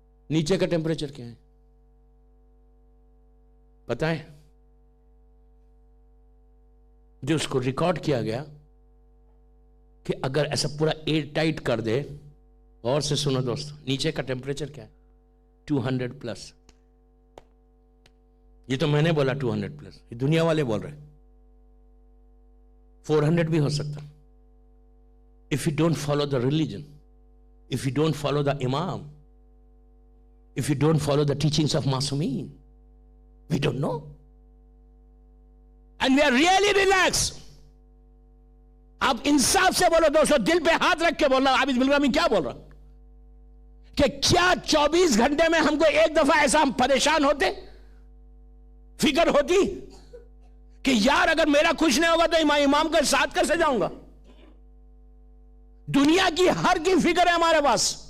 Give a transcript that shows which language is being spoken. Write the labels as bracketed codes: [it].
[ur] نیچے کا ٹیمپریچر کیا ہے پتہ ہے؟ جو اس کو ریکارڈ کیا گیا کہ اگر ایسا پورا ایئر ٹائٹ کر دے, اور سے سنو دوستو, نیچے کا ٹیمپریچر کیا ہے 200 پلس. یہ تو میں نے بولا 200 پلس, یہ دنیا والے بول رہے ہیں 400 بھی ہو سکتا. [en] if you don't follow the religion, if you don't follow the imam, if you don't follow the teachings of Masumeen, we don't know. And we are really relaxed. [ur] آپ انصاف سے بولو دوستو، دل پہ ہاتھ رکھ کے بول رہا ہوں، عابد بلرامی کیا بول رہا کہ کیا 24 گھنٹے میں ہم کو ایک دفعہ ایسا ہم پریشان ہوتے، فکر ہوتی کہ یار اگر میرا کچھ نہیں ہوگا تو امام کے ساتھ کیسے جاؤں گا؟ دنیا کی ہر کی فکر ہے ہمارے پاس.